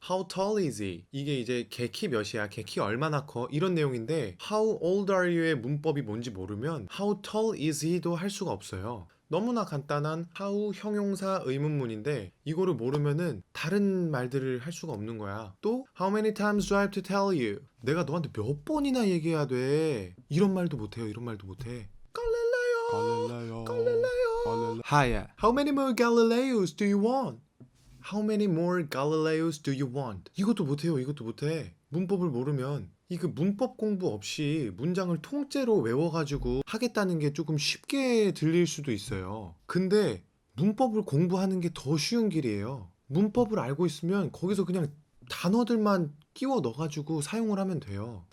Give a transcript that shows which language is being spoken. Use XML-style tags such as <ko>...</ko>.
<en>How tall is he?</en> <ko>이게 이제 걔 키 몇이야? 걔 키 얼마나 커? 이런 내용인데</ko> <en>How old are you</en> <ko>의 문법이 뭔지 모르면</ko> <en>How tall is he</en> <ko>도 할 수가 없어요. 너무나 간단한 how 형용사 의문문인데 이거를 모르면은 다른 말들을 할 수가 없는 거야.</ko> <en>또 how many times do I have to tell you?</en> <ko>내가 너한테 몇 번이나 얘기해야 돼? 이런 말도 못해요. 이런 말도 못해. 갈릴레오. Hiya.</ko> <en>How many more Galileos do you want? How many more Galileos do you want?</en> <ko>이것도 못해요. 이것도 못해. 문법을 모르면 이그 문법 공부 없이 문장을 통째로 외워가지고 하겠다는 게 조금 쉽게 들릴 수도 있어요. 근데 문법을 공부하는 게 더 쉬운 길이에요. 문법을 알고 있으면 거기서 그냥 단어들만 끼워 넣어가지고 사용을 하면 돼요.</ko>